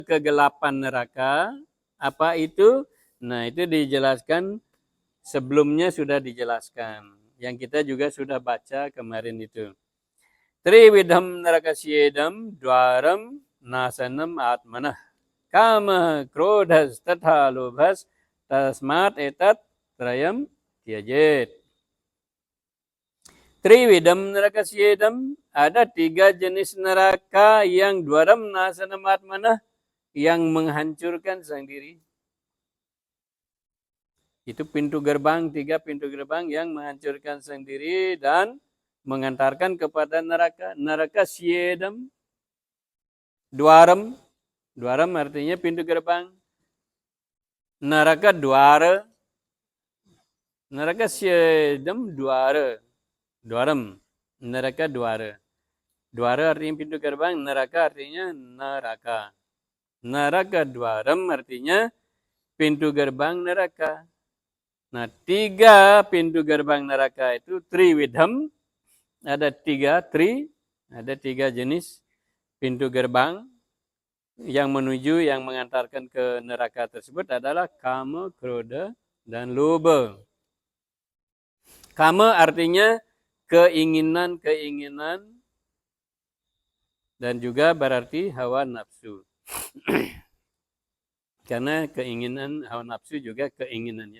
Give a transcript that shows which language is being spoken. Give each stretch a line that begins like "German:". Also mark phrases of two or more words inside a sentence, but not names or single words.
Indonesian: kegelapan neraka. Apa itu? Nah, itu dijelaskan sebelumnya sudah dijelaskan. Yang kita juga sudah baca kemarin itu.
Sanskrit: Trividham narakasiyedam dwaram nasanam atmanah. Kama krodhas tatha lobhas tasmat etat trayam tyajet. Trividam narakasiyedam,
Indonesian: ada 3 jenis neraka yang
Sanskrit: dwaram nasanam atmanah,
Indonesian: yang menghancurkan sang diri. Itu pintu gerbang, 3 pintu gerbang yang menghancurkan sang diri dan mengantarkan kepada neraka.
Sanskrit: Neraka syedam, dwaram, dwaram
Indonesian: artinya pintu gerbang.
Sanskrit: Neraka dwara, neraka syedam dwara, dwaram, neraka dwara.
Indonesian: Dwara artinya pintu gerbang, neraka artinya neraka.
Sanskrit: Neraka dwaram
Indonesian: artinya pintu gerbang neraka. Nah, 3 pintu gerbang neraka itu trividham, ada 3 ada 3 jenis pintu gerbang yang menuju, yang mengantarkan ke neraka tersebut adalah
Sanskrit: kama, krodha,
Indonesian: dan lobha. Kama artinya keinginan-keinginan dan juga berarti hawa nafsu. Karena keinginan, hawa nafsu juga keinginannya.